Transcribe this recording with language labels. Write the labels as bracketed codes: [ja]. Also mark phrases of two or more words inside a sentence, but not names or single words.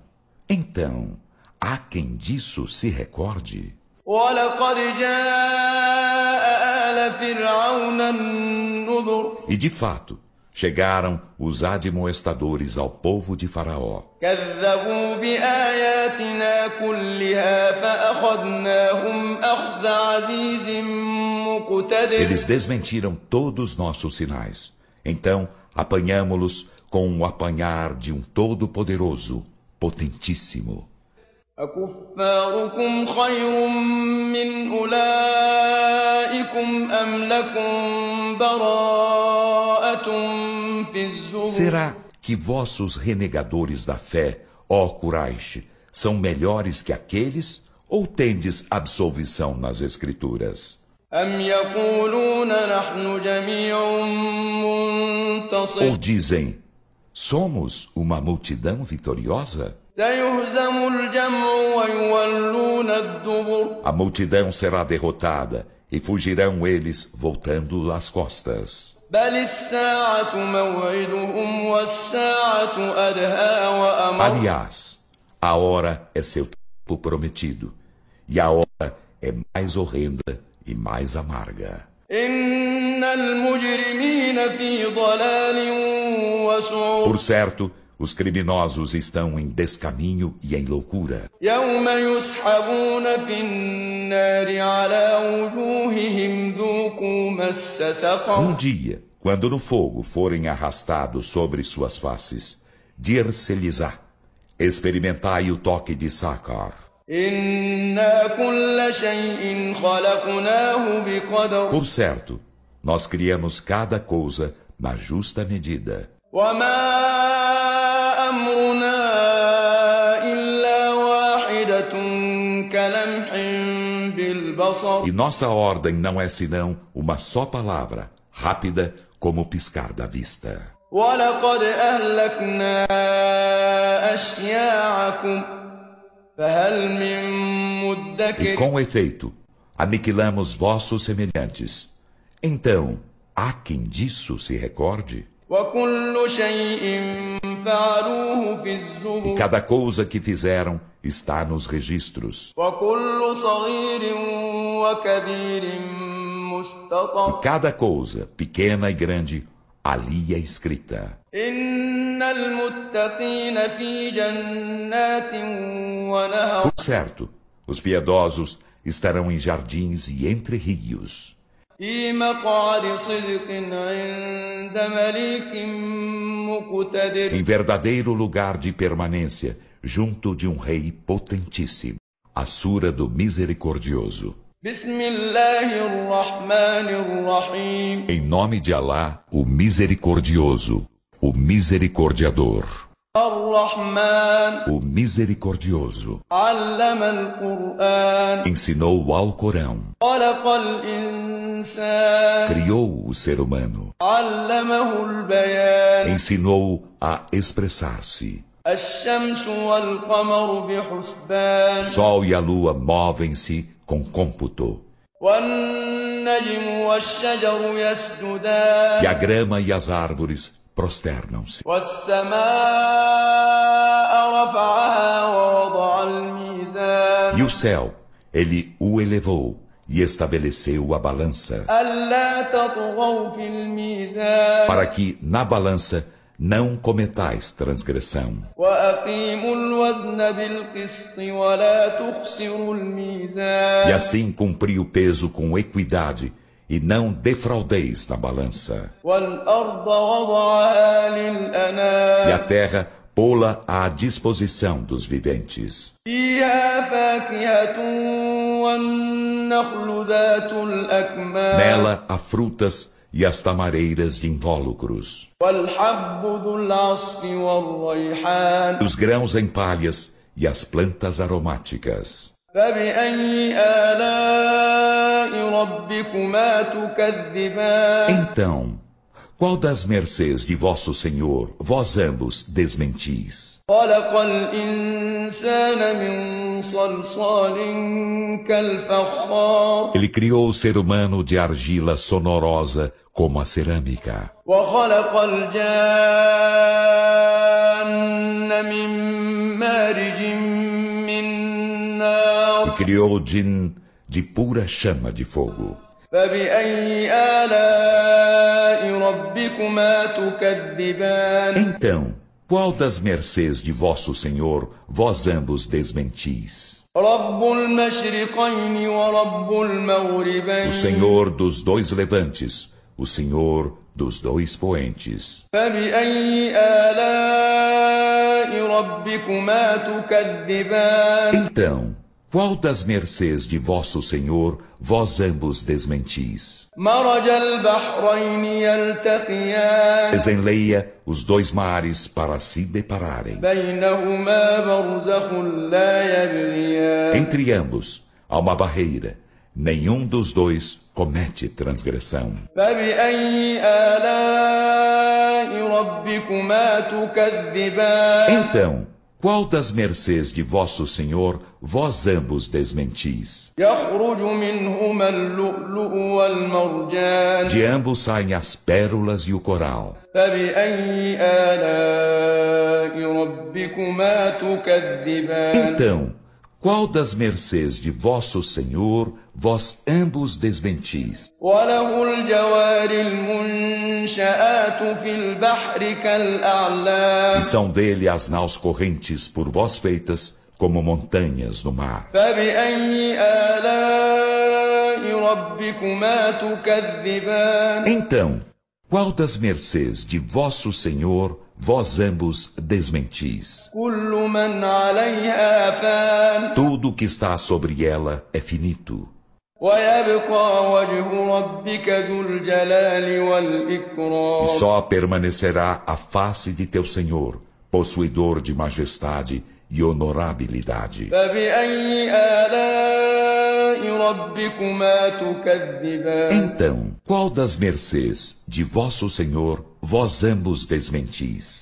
[pt] Então, há quem disso se recorde? [ar] ولقد جاء آل فرعون النذر [pt] E de fato, chegaram os admoestadores ao povo de Faraó. [ar] كذبوا بآياتنا كلها فأخذناهم أخذ عزيز مقتدر [pt] Eles desmentiram todos nossos sinais. Então, apanhamo-los com o apanhar de um Todo-Poderoso, potentíssimo. [ar] أكفاركم خير من أولئكم أم لكم براءة في الزبر [pt] Será que vossos renegadores da fé, ó Quraish, são melhores que aqueles, ou tendes absolvição nas Escrituras? [ar] أم يقولون نحن جميع منتصر [pt] Ou dizem, somos uma multidão vitoriosa? [ar] سيهزم الجمع ويولون الدبر [pt] A multidão será derrotada, e fugirão eles voltando as costas. [ar] بل الساعة موعدهم والساعة أدهى وأمر [pt] Aliás, a hora é seu tempo prometido, e a hora é mais horrenda e mais amarga. [ar] إن المجرمين في ضلال وسعر [pt] Por certo, os criminosos estão em descaminho e em loucura. [ar] يوم يسحبون في النار على وجوههم ذوقوا مس سقر [pt] Dia, quando no fogo forem arrastados sobre suas faces, dir-se-lhes-á: experimentai o toque de Sakar. [ar] إنا كل شيء خلقناه بقدر [pt] Por certo, nós criamos cada coisa na justa medida. [ar] وما أمرنا إلا واحدة كلمح بالبصر [pt] E nossa ordem não é senão uma só palavra, rápida como o piscar da vista. [ar] ولقد أهلكنا أشياعكم فهل من [pt] E [ar] مدكر [pt] com efeito, aniquilamos vossos semelhantes. Então, há quem disso se recorde? [ar] وكل شيء فعلوه في [pt] E [ar] الزبر [pt] cada coisa que fizeram está nos registros. [ar] وكل صغير وكبير [pt] E [ar] مستطر [pt] cada coisa, pequena e grande, ali é escrita. [ar] إن المتقين في جنات ونهر [pt] Por certo, os piedosos estarão em jardins e entre rios, [ar] في مقعد صدق عند مليك مقتدر [pt] em verdadeiro lugar de permanência, junto de um rei potentíssimo. A Sura do Misericordioso. [ar] بسم الله الرحمن الرحيم [pt] Em nome de Alá, o Misericordioso, o Misericordiador, [ar] الرحمن [pt] o Misericordioso, [ar] علم القرآن [pt] ensinou o Alcorão, [ar] خلق الإنسان [pt] criou o ser humano, [ar] علمه البيان [pt] ensinou a expressar-se. [ar] الشمس والقمر بحسبان [pt] Sol e a lua movem-se com cômputo, [ar] والنجم والشجر يسجدان [pt] e a grama e as árvores prosternam-se. [ar] والسماء رفعها ووضع الميزان [pt] E o céu, ele o elevou e estabeleceu a balança, [ar] ألا تطغوا في الميزان [pt] para que na balança não cometais transgressão. [ar] وأقيموا الوزن بالقسط ولا تخسروا [pt] E [ar] الميزان [pt] assim cumpri o peso com equidade, e não defraudeis na balança. [ar] والأرض وضعها [pt] E a [ar] للأنام [pt] terra pô-la à disposição dos viventes. [ar] فيها فاكهة والنخل ذات الأكمام [pt] Nela há frutas e as tamareiras de invólucros, [ar] والحب ذو العصف والريحان [pt] os grãos em palhas e as plantas aromáticas. [ar] فبأي آلاء ربكما تكذبان [pt] Então, qual das mercês de vosso Senhor vós ambos desmentis? [ar] خلق الإنسان من صلصال كالفخار [pt] Ele criou o ser humano de argila sonorosa como a cerâmica, [ar] وخلق الجان من مارج من [pt] e [ar] نار [pt] criou o djinn de pura chama de fogo. [ar] فبأي آلاء ربكما تكذبان [pt] Então, qual das mercês de vosso Senhor vós ambos desmentis? [ar] رب المشرقين ورب [pt] O [ar] المغربين [pt] Senhor dos dois levantes, o Senhor dos dois poentes. [ar] فبأي آلاء ربكما تكذبان [pt] Então, qual das mercês de vosso Senhor vós ambos desmentis? [ar] مرج البحرين يلتقيان [pt] Desenleia os dois mares para se depararem. [ar] بينهما برزخ لا يبغيان [pt] Entre ambos há uma barreira. Nenhum dos dois comete transgressão. [ar] فبأي آلاء ربكما تكذبان [pt] Então, qual das mercês de vosso Senhor vós ambos desmentis? [ar] يخرج منهما اللؤلؤ والمرجان [pt] De ambos saem as pérolas e o coral. [ar] فبأي آلاء ربكما تكذبان [pt] Então, qual das mercês de vosso Senhor vós ambos desmentis? [ar] وله الجوار المنشآت في البحر كالأعلام [pt] E são dele as naus correntes por vós feitas como montanhas no mar. [ar] فبأي آلاء ربكما تكذبان [pt] Então, qual das mercês de vosso Senhor vós ambos desmentis? [ar] كل من عليها فان [pt] Tudo que está sobre ela é finito. [ar] ويبقى وجه ربك ذو الجلال والإكرام [pt] E só permanecerá a face de teu Senhor, possuidor de majestade e honorabilidade. [ar] فبأي آلاء ربكما تكذبان [pt] Então, qual das mercês de vosso Senhor vós ambos desmentis?